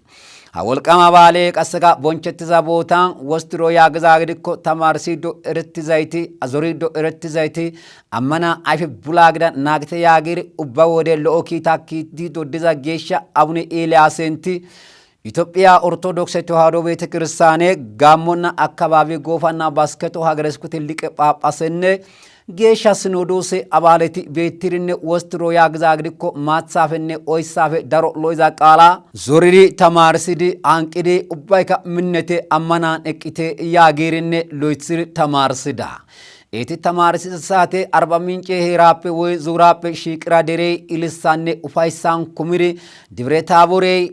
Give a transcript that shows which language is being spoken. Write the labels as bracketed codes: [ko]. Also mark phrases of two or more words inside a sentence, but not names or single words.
[wal] ወልቀማ ባለ ቀሰካ ቦንቸትዛ ቦታን ወስትሮ ያግዛ ግድኮ ተማርሲዶ እርትዛይቲ አዞሪዶ እርትዛይቲ አመና አይፍ ቡላግዳ ናግተ ያጊር ኡባ ወደ ሎኪታ ኪቲዶ ዲዛ ጌሻ አቡነ ኤልያስንቲ ኢትዮጵያ ኦርቶዶክስ ተዋሕዶ ቤተ ክርስቲያን ጋሞና አካባቢ ጎፋና ባስከቶ ሀገረ ስብከት ሊቀ ጳጳስነ ጌሻ ሲኖዶስ አባለቲ ቤትሪነ ወስትሮ ያግዛ ግድኮ ማጻፈነ ኦይሳፈ ዳሮ ሎይዛ ቃላ ዞሪሪ ተማርሲዲ አንቂዲ ኡባይካ ምነቴ አማናን እቂቴ ያጊርነ ሎይትሪ ተማርሲዳ ኤቲ ተማርሲ ሳቴ አርባ ምንጭ ሄራፔ ወይ ዙራፔ ሽቅራ ደሬ ኢልሳነ ኡፋይሳን ኩሚሪ ደብረ ታቦሬ